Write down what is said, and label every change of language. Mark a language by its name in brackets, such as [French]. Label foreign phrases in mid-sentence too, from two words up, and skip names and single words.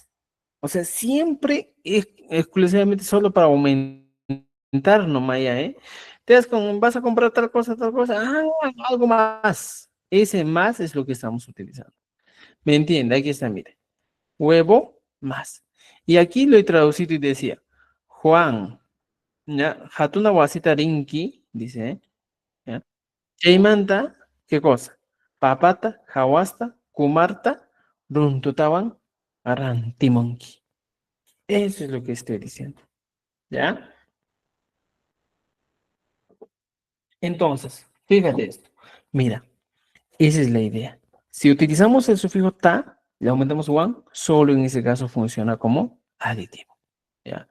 [Spanish] O sea, siempre exclusivamente solo para aumentar nomás ya, ¿eh? Vas a comprar tal cosa, algo más. Ese más es lo que estamos utilizando. ¿Me entiende? Aquí está, mire. Huevo más. Y aquí lo he traducido y decía, Juan, ¿ya? [Quechua] Hatuna wasita rinki, [Spanish] dice, ¿eh? ¿Ya? Chaymanta, ¿qué cosa? [Quechua] Papata, hawasta, kumarta, runtutawan, arantimonki. [Spanish] Eso es lo que estoy diciendo, ¿ya? Entonces, fíjate esto. Mira, esa es la idea. Si utilizamos el sufijo ta, le aumentamos one, solo en ese caso funciona como aditivo, ¿ya?